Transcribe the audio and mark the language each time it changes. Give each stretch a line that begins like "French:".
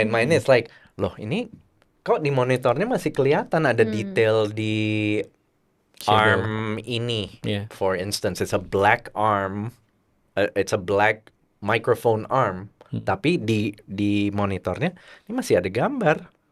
English: It's like,
Indonesian: loh ini kok di monitornya masih kelihatan ada detail di arm ini.
English: Yeah. For instance, it's a black arm, it's a black microphone arm.
Indonesian: Tapi di monitornya ini masih ada gambar.